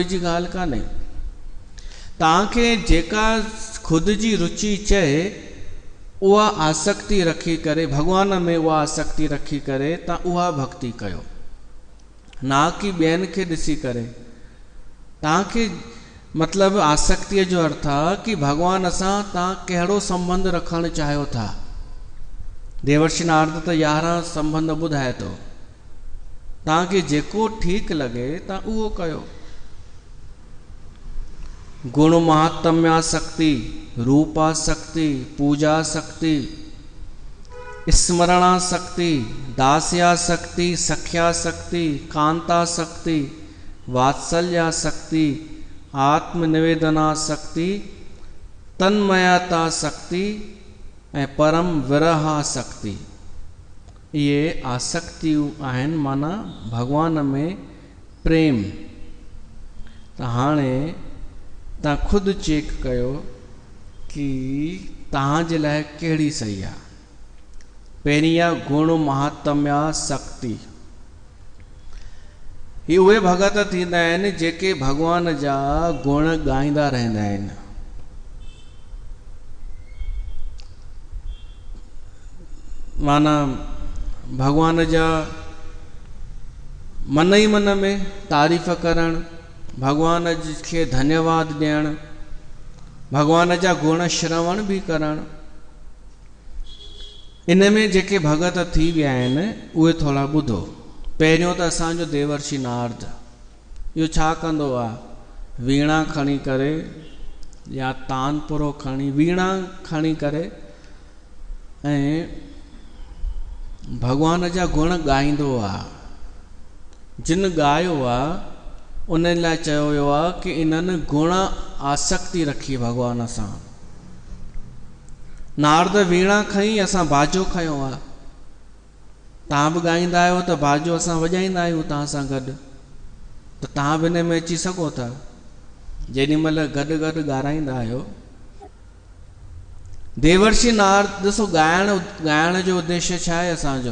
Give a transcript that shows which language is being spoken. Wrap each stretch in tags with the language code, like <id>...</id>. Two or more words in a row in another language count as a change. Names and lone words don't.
<sd>जी ॻाल्हि कान्हे तव्हांखे जेका ख़ुदि जी रुचि चए उहा आसक्ति रखी करे भगवान में उहा आसक्ति रखी करे तव्हां उहा भक्ति कयो ना कि ॿियनि खे ॾिसी करे तव्हांखे मतिलबु आसक्तिअ जो अर्थ आहे कि भगवान सां तव्हां कहिड़ो संबंध रखणु चाहियो था देवर्षि नारद त 11 संबंध ॿुधाए थो तव्हांखे जेको ठीकु लॻे तव्हां उहो कयो गुण महात्म्यासक्ति रूपासक्ति पूजासक्ति स्मरणासक्ति दास्यासक्ति सख्यासक्ति कांतासक्ति वात्सल्यासक्ति आत्मनिवेदनासक्ति तन्मयतासक्ति ऐं परम विरहासक्ति ये आसक्तियूं आहिनि माना भगवान में प्रेम त हाणे तव्हां ख़ुदि चेक कयो कि तव्हांजे लाइ कहिड़ी सही आहे पहिरीं आहे गुण महात्म्यासक्ति ही उहे भगत थींदा आहिनि जेके भगवान जा गुण ॻाईंदा रहंदा आहिनि। माना भगवान जा मन ई मन में तारीफ़ करणु, भगवान खे धन्यवाद ॾियणु, भगवान जा गुण श्रवण भी करणु। इन में जेके भगत थी विया आहिनि उहे थोड़ा ॿुधो। पहिरियों त असांजो देवर्षि नारद इहो छा कंदो आहे, वीणा खणी करे या तानपुरो खणी, वीणा खणी करे ऐं भगवान जा गुण ॻाईंदो आहे। जिन ॻायो आहे उन लाइ चयो वियो आहे कि इन्हनि गुण आसक्ति रखी भगवान सां। नारद वीणा खई, असां बाजो खयो आहे। तव्हां बि ॻाईंदा आहियो त बाजो असां वॼाईंदा आहियूं तव्हां सां गॾु, त तव्हां बि हिन में अची सघो था। जेॾी महिल गॾु गॾु ॻाराईंदा आहियो। देवर्षि नारद ॾिसो, ॻाइण जो उद्देश्य छा आहे असांजो?</sd>